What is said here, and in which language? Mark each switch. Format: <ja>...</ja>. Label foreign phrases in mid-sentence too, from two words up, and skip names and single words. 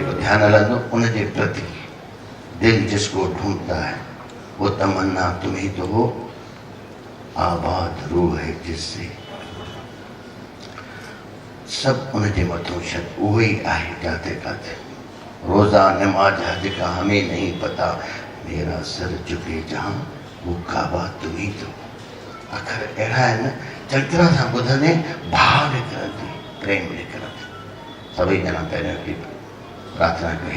<sd>ध्यान हलंदो उन जे प्रति।</sd> <hi>दिल जिसको ढूंढता है वो तमन्ना तुम ही तो हो, आबाद रूह है जिससे।</hi> <sd>सब उन जे मथों शक उहो ही आहे जाते काते।</sd> <hi>रोज़ा नमाज हज का हमें नहीं पता, मेरा सर झुके जहाँ वो काबा तुम ही तो।</hi> <sd>अखर अहिड़ा आहिनि चङी सां ॿुधंदे भाव निकिरंदी, प्रेम निकिरंदी। सभई ॼणा पहिरियों हिकिड़ी प्रार्थना कयो,</sd>